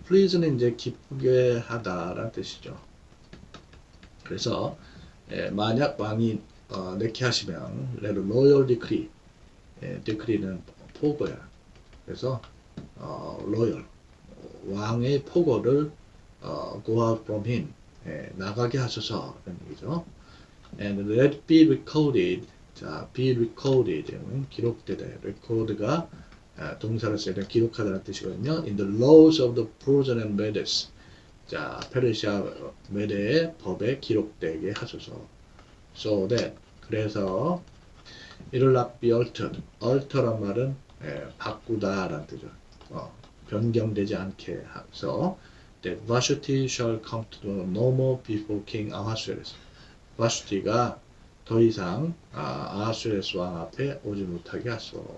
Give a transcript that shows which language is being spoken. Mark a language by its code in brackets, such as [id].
[ko] please는 이제 기쁘게 하다라는 뜻이죠. 그래서 만약 왕이 내게 하시면 [en] let a royal decree. [ko] decree는 포고야. 그래서 royal 왕의 포고를 [en] go out from him. [ko] 나가게 하소서 라는 얘기죠. [en] And let it be recorded. 자, be recorded. 기록되다. [ko] record가 동사를 써야 돼. 기록하다는 뜻이거든요. [en] In the laws of the Persian and Medes. [ko] 자, 페르시아 메대의 법에 기록되게 하소서. [en] So that. 그래서 it will not be altered. [ko] alter란 말은 바꾸다 라는 뜻이죠. 변경되지 않게 해서 [en] that Vashti shall come to no more before King Ahasuerus. [ko] 바슈티가 더 이상 아하수에로스 왕 앞에 오지 못하게 하소.